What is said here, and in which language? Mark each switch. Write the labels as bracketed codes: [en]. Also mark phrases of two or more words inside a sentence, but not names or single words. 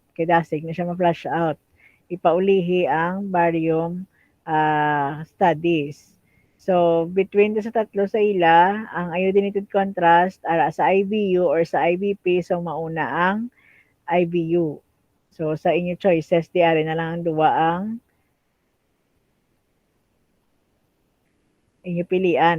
[hil] Kay dasig na siya ma- [en] flush out. [hil] Ipaulihi ang [en] barium studies. [hil] So between sa tatlo sa ila, ang [en] iodinated contrast [hil] ara sa IVU or sa IVP, so mauna ang IVU. So sa inyo choices, di ari na lang ang duwa ang inyo pilian.